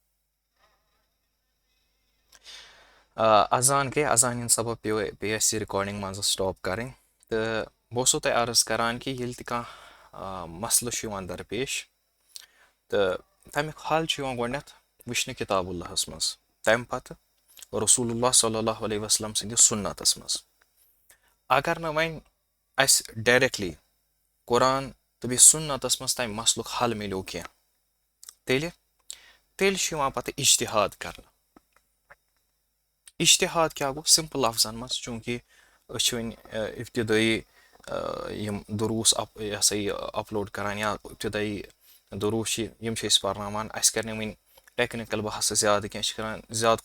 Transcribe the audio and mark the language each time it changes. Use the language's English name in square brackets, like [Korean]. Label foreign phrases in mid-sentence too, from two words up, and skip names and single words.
[Kashmiri] اذان گٔے اذان ہِنٛدِ سبب پیٚیہِ اَسہِ رِکاڈِنٛگ منٛز سٹاپ کَرٕنۍ تہٕ بہٕ اوسو تۄہہِ عرض کران کہِ ییٚلہِ تہِ کانٛہہ مسلہٕ چھُ یِوان درپیش تہٕ تمیُک حل چھُ یِوان گۄڈنٮ۪تھ وٕچھنہٕ کِتاب اللہس منٛز تمہِ پتہٕ رسولullah [Arabic] صلی اللہ علیہ وسلم [Kashmiri] سٕنٛدِس سُنتس منٛز اگر نہٕ وۄنۍ اسہِ ڈایریکٹلی قرآن تہٕ بیٚیہِ سُنتس منٛز تمہِ مسلُک حل مِلیو کینٛہہ تیٚلہِ چھُ یِوان پتہٕ اجتِہاد کرنہٕ اجتِہاد کیٛاہ گوٚو سمپل لفظن منٛز چوٗنٛکہِ أسۍ چھِ وۄنۍ ابتِدٲیی یِم دروٗس یہِ ہسا یہِ اپلوڈ کران یا ابتِدٲیی دروٗس چھِ یِم چھِ أسۍ پرناوان اسہِ کرِ نہٕ وۄنۍ ٹیکنِکل بحث زیادٕ کینٛہہ أسۍ چھِ کران زیادٕ